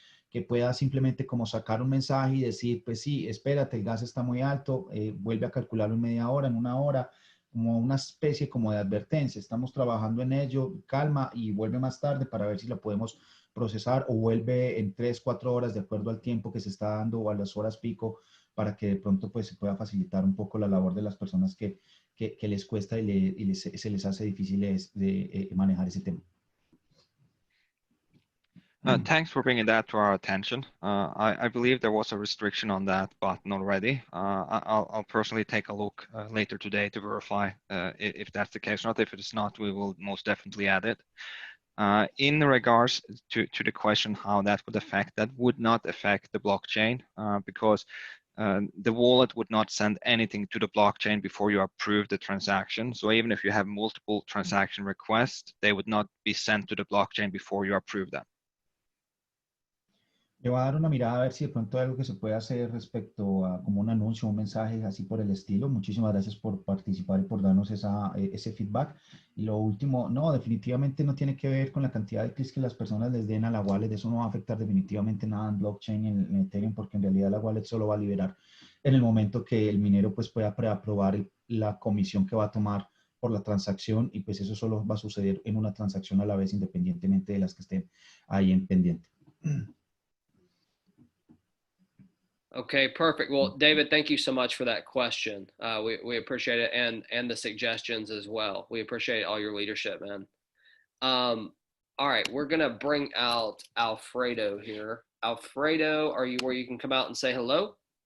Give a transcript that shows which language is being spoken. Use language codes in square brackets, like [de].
[es] que pueda simplemente como sacar un mensaje y decir, pues sí, espérate, el gas está muy alto, vuelve a calcularlo en media hora, en 1 hora, como una especie como de advertencia, estamos trabajando en ello, calma y vuelve más tarde para ver si lo podemos procesar o vuelve en 3, 4 horas de acuerdo al tiempo que se está dando o a las horas pico para que de pronto pues se pueda facilitar un poco la labor de las personas que les cuesta y se les hace difícil de manejar ese tema. [en] Thanks for bringing that to our attention. I believe there was a restriction on that button already. I'll personally take a look later today to verify if that's the case or not. If it is not, we will most definitely add it. In regards to the question how that would affect, that would not affect the blockchain because the wallet would not send anything to the blockchain before you approve the transaction. So even if you have multiple transaction requests, they would not be sent to the blockchain before you approve them. [es] Le voy a dar una mirada a ver si de pronto hay algo que se puede hacer respecto a como un anuncio, un mensaje así por el estilo. Muchísimas gracias por participar y por darnos ese feedback. Y lo último, no, definitivamente no tiene que ver con la cantidad de clics que las personas les den a la wallet. Eso no va a afectar definitivamente nada en blockchain, en Ethereum, porque en realidad la wallet solo va a liberar en el momento que el minero pues pueda preaprobar la comisión que va a tomar por la transacción y pues eso solo va a suceder en una transacción a la vez independientemente de las que estén ahí en pendiente. [en] Okay, perfect. Well, David, thank you so much for that question. We appreciate it and the suggestions as well. We appreciate all your leadership, man. All right, we're gonna bring out Alfredo here. Alfredo, are you where you can come out and say hello?